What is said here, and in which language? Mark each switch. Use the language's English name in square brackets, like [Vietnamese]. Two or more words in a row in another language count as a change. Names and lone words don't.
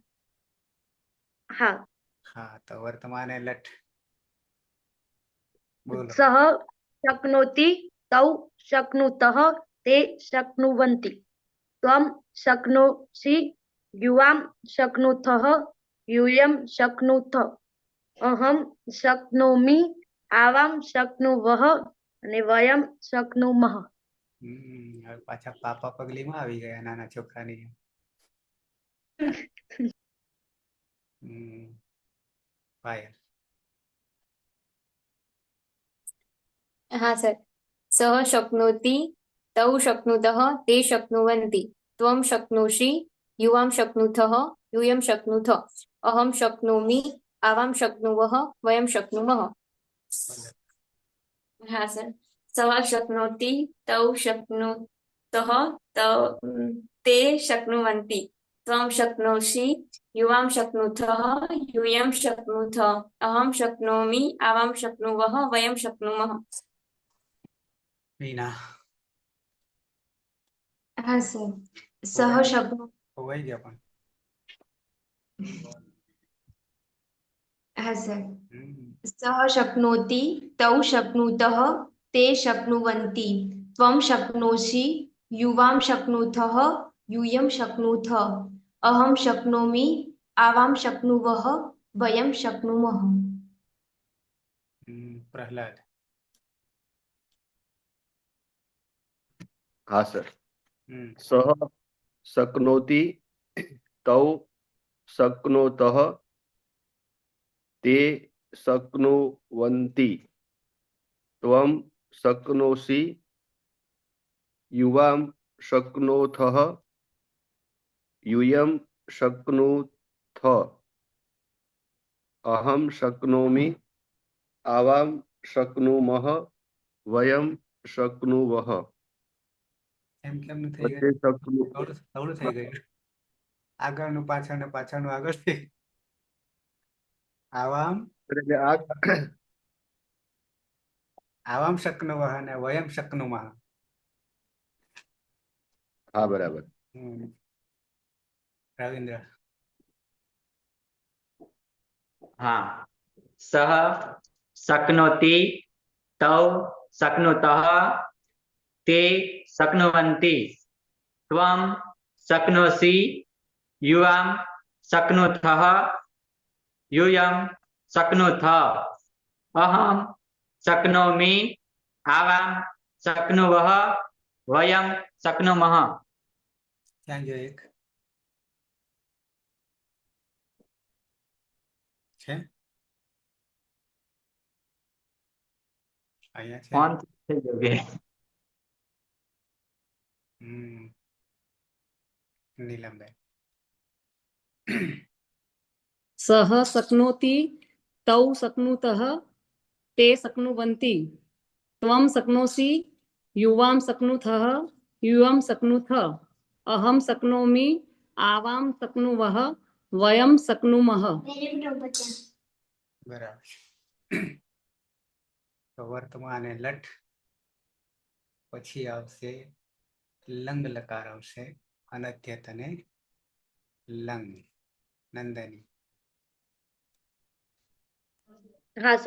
[Gujarati] હા. હા તો વર્તમાને લઠ બોલો. [Sanskrit] સહ શક્નોતિ તૌ શક્નુતઃ તે શક્નુવન્તિ ત્વમ શક્નોષિ યુવામ શક્નુથઃ यूयं शक्नुथ अहम शक्नोमि आवाम शक्नुवः અને વયમ શક્નુમઃ. [Gujarati] હવે પાછા પાપા પગલીમાં આવી ગયા નાના છોકરાની. પાયલ. હા સર. [Sanskrit] સહ શક્નોતિ તૌ શક્નુતઃ તે શક્નુવન્તિ ત્વમ શક્નોષિ યુવામ શક્નુથઃ यूयं शक्नुथ अहम शक्नोमि आवाम शक्नुवः वयम शक्नुमः. [Gujarati] હા સર. [Sanskrit] સહ શક્નોતિ તૌ શક્નુત शक्नुतः ते शक्नुवन्ति त्वं शक्नोषि युवां शक्नुथः यूयं शक्नुथ अहं शक्नोमि आवां शक्नुवः वयं शक्नुमः. [Gujarati] मीना હા સર. [Sanskrit] સહ શક્નો [Gujarati] હોવાઈ ગયા પણ હા સર. હમ. [Sanskrit] સહ શક્નોતિ તૌ શક્નુતઃ તે શક્નુવન્તિ ત્વં શક્નોષિ યુવાં શક્નુથઃ यूयं शक्नुथ अहं शक्नोमि आवां शक्नुवः वयं शक्नुमः. [Gujarati] પ્રહલાદ હા સર. હમ. [Sanskrit] સહ શક્નોતિ તૌ શક્નોતઃ તે શક્નુવન્તિ ત્વં શક્નોષિ યુવાં શક્નોથઃ यूयं शक्नुथ अहं शक्नोमि आवां शक्नुमः वयं शक्नुवः. [Gujarati] એમ કેમ થઈ વચ્ચે ગયું? [Sanskrit] શક્નુ [Gujarati] થવડું થઈ ગયું. આગળનું પાછળ ને પાછળનું આગળ થઈ આવામ એટલે આ [Sanskrit] આવામ શક્નુવઃ અને વયમ શક્નુમઃ. [Gujarati] હા બરાબર. રવિન્દ્ર [Sanskrit] હા. સહ શક્નોતિ તૌ શક્નુતઃ તે શક્નુવन्ति ત્વં શક્નોષિ યુવાં શક્નુથઃ यूयं शक्नुथ अहं शक्नोमि आवां शक्नुवः वयं शक्नुमः. [Gujarati] ત્યાં જો એક છે અહીંયા છે. ફોન થઈ ગયો કે નીલમબેન [Sanskrit] સહ શક્નોતિ તૌ શક્નુતઃ તે શક્નુવન્તિ ત્વં શક્નોષિ યુવાં શક્નુથઃ यूयं शक्नुथ अहं शक्नोमि आवां शक्नुवः वयं शक्नुमः. [Gujarati] બરાબર. તો વર્તમાન એ લટ પછી આવશે [Sanskrit] લંગ લકાર [Gujarati] આવશે અનધ્યત અને લંગ. નંદની હા સર.